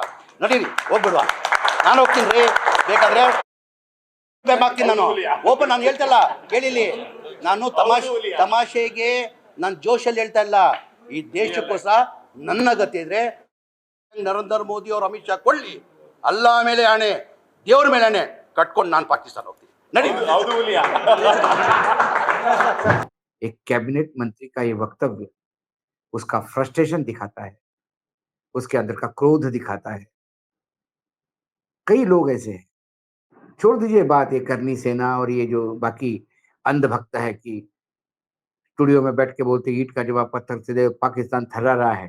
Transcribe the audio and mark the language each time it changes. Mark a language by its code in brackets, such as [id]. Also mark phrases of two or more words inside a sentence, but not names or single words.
[kn] ನಡೀರಿ ಹೋಗ್ಬಿಡುವ, ನಾನು ಹೋಗ್ತೀನಿ ರೀ. ಬೇಕಾದರೆ ಆಗ್ತೀನಿ ನಾನು ಓಪನ್. ನಾನು ಹೇಳ್ತಲ್ಲ ಕೇಳಿಲಿ, ನಾನು ತಮಾಷೆಗೆ ನಾನು ಜೋಶಲ್ಲಿ ಹೇಳ್ತಾ ಇಲ್ಲ. ಈ ದೇಶಕ್ಕೋಸ್ಕರ ನನ್ನ ಗತಿ ಇದ್ರೆ ನರೇಂದ್ರ ಮೋದಿ ಅವರು ಅಮಿತ್ ಶಾ ಕೊಳ್ಳಿ, ಅಲ್ಲಾ ಮೇಲೆ ಆಣೆ, ದೇವ್ರ ಮೇಲೆ ಆಣೆ ಕಟ್ಕೊಂಡು ನಾನು ಪಾಕಿಸ್ತಾನ ಹೋಗ್ತೀನಿ. ನಡಿ. [hi] एक कैबिनेट मंत्री का ये वक्तव्य उसका फ्रस्ट्रेशन दिखाता है, उसके अंदर का क्रोध दिखाता है। कई लोग ऐसे हैं, छोड़ दीजिए बात ये करनी सेना और ये जो बाकी अंधभक्त है कि स्टूडियो में बैठ के बोलते ईंट का जवाब पत्थर से दे, पाकिस्तान थर्रा रहा है।